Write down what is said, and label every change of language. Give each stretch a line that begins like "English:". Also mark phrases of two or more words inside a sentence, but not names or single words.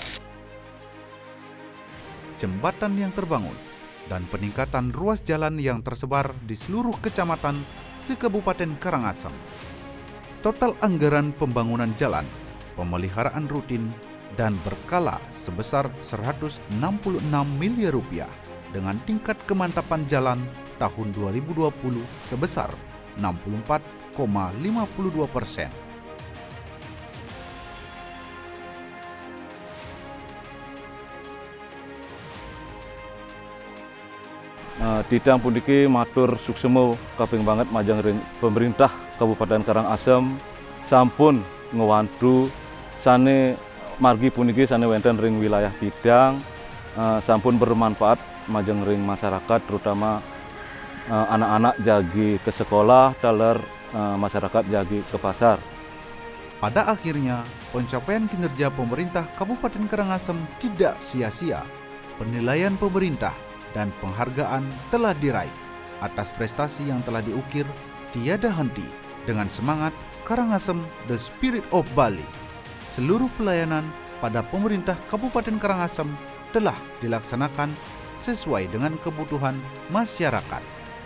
Indonesian: Jembatan yang terbangun dan peningkatan ruas jalan yang tersebar di seluruh kecamatan se-Kabupaten Karangasem. Total anggaran pembangunan jalan, pemeliharaan rutin, dan berkala sebesar 166 miliar rupiah dengan tingkat kemantapan jalan tahun 2020 sebesar 64,52%.
Balinese: Tidang puniki matur suksemo kaping banget majang ring pemerintah Kabupaten Karangasem sampun ngewantu sane margi puniki sane wonten ring wilayah Tidang sampun bermanfaat majang ring masyarakat
Indonesian: terutama anak-anak
Balinese: jagi ke sekolah daler masyarakat jagi ke pasar.
Indonesian: Pada akhirnya, pencapaian kinerja pemerintah Kabupaten Karangasem tidak sia-sia. Penilaian pemerintah dan penghargaan telah diraih. Atas prestasi yang telah diukir, tiada henti dengan semangat Karangasem The Spirit of Bali. Seluruh pelayanan pada pemerintah Kabupaten Karangasem telah dilaksanakan sesuai dengan kebutuhan masyarakat.